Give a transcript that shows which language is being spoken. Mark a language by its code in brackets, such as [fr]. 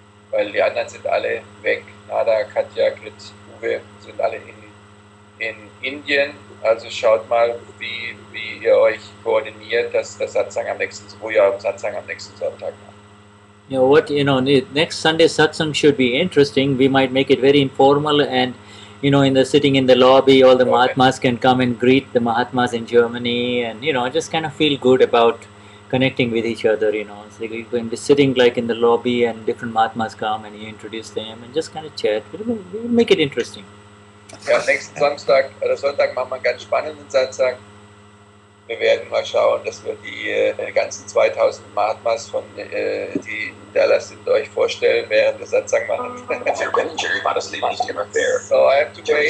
[de] Weil die anderen sind alle weg. Nada, Katja, Grit, Uwe sind alle in Indien. Also schaut mal, wie ihr euch koordiniert, dass das Satsang wo ihr Satsang am nächsten Sonntag macht. [en] Yeah, next Sunday satsang should be interesting. We might make it very informal and, sitting in the lobby, all the Mahatmas can come and greet the Mahatmas in Germany and, just kind of feel good about connecting with each other, So you can be sitting like in the lobby and different Mahatmas come and you introduce them and just kind of chat. We'll make it interesting. [de] Ja, nächsten Sonntag machen wir einen ganz spannenden Satsang. Wir werden mal schauen, dass wir die ganzen 2000 Mahatmas die in Dallas sind, euch vorstellen, während der Satsang machen. Jerry war das Leben nicht immer fair. [en] So I have to Jerry's